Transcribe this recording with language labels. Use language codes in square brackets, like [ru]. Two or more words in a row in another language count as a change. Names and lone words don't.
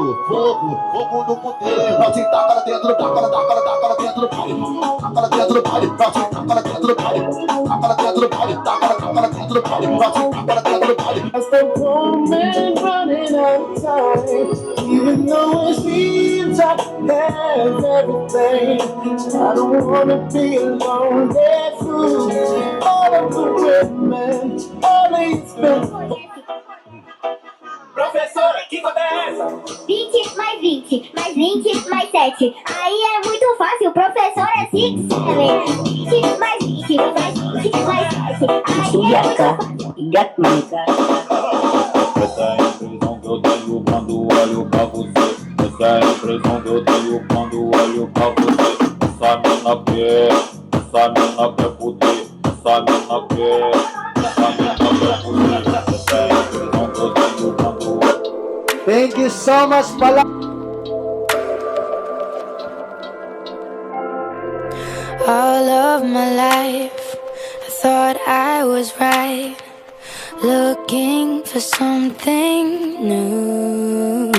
[pt] fogo, fogo no poder. Pra te tacar lá dentro, taca lá dentro do baile. Taca lá dentro do baile, pra te taca lá dentro do baile. Taca lá dentro do baile, taca lá dentro do baile. Pra te taca lá dentro do baile. [en] As the moment running out of time, even though it seems I have everything. I don't wanna be alone. There's food, all of the women, all these men. [pt] Professora, que conta é essa? 20 mais 20, mais 20, mais 7. Aí é muito fácil, professor é 6, 7. 20 mais 20, mais 20, mais 7. Aí é muito fácil. [id] Ingat mereka. [pt] Essa é a impressão que eu tenho quando olho pra você. Essa é a impressão que eu tenho quando olho pra você. Essa mina quer fuder. Essa mina quer fuder. Essa é a impressão que eu tenho quando olho. [en] Thank you so much, pala. All of my life, I thought I was right, looking for something new.